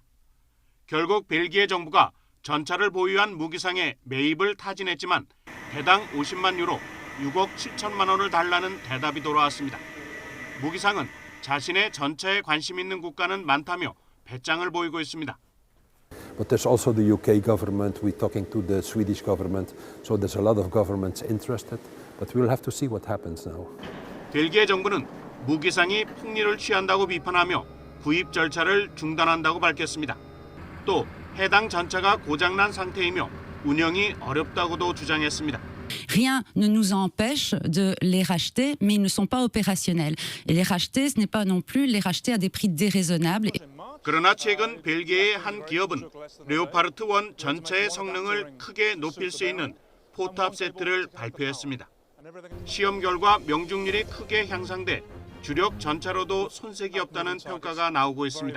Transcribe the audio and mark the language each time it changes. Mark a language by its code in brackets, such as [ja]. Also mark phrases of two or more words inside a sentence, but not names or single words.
[ko] 결국 벨기에 정부가 전차를 보유한 무기상에 매입을 타진했지만 대당 50만 유로, 6억 7천만 원을 달라는 대답이 돌아왔습니다. 무기상은 자신의 전차에 관심 있는 국가는 많다며 배짱을 보이고 있습니다. [en] But there's also the UK government, we're talking to the Swedish government, so there's a lot of governments interested, but we'll have to see what happens now. [ko] 벨기에 정부는 무기상이 폭리를 취한다고 비판하며 구입 절차를 중단한다고 밝혔습니다. 또 해당 전차가 고장난 상태이며 운영이 어렵다고도 주장했습니다. [fr] Rien ne nous empêche de les racheter, mais ils ne sont pas opérationnels. Et les racheter, ce n'est pas non plus les racheter à des prix déraisonnables. [ko] 그러나 최근 벨기에의 한 기업은 레오파르트 1 전차의 성능을 크게 높일 수 있는 포탑 세트를 발표했습니다. 시험 결과 명중률이 크게 향상돼 주력 전차로도 손색이 없다는 평가가 나오고 있습니다.